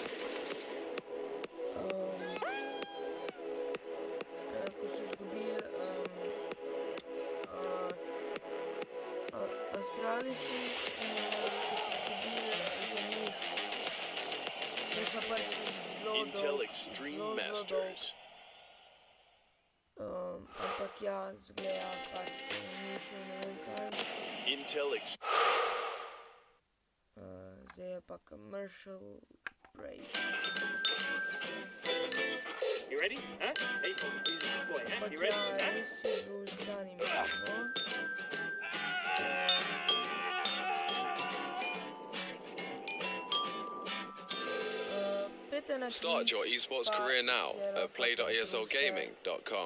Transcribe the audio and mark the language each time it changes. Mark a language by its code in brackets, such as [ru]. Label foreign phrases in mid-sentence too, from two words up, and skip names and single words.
[sl] Ko so izgubili Astralisi, ko so izgubili za njih. Da so pač zelo dolg. Ampak ja, zgleda pač, da ni šlo ne vem kaj. Zdaj je pa [en] commercial break. You ready? Huh? Hey, he's a good boy, huh? You ready? [sl] Ampak ja, res je bil zanimivo. [en] Start your esports career now at play.eslgaming.com.